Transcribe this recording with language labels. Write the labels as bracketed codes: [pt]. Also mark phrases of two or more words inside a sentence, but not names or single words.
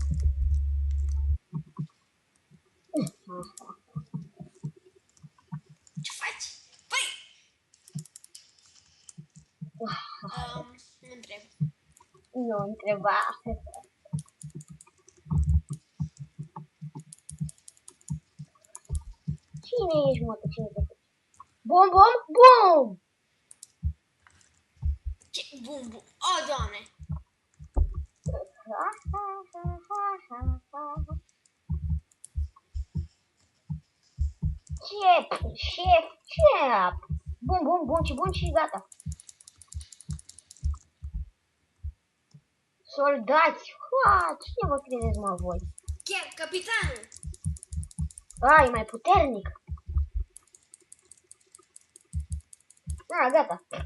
[ro] Ce faci? Păi! Nu întreb. Nu întreba. Cine ești, mă? Cine te faci? Bum, bum, bum! Ce? Bum, bum. Oh, doamne! Șef, ce? Bum, bum, bunci, bunci, gata. Soldați! Cine vă credeți, mă, voi? Chiar, capitanul! E mai puternic. Gata.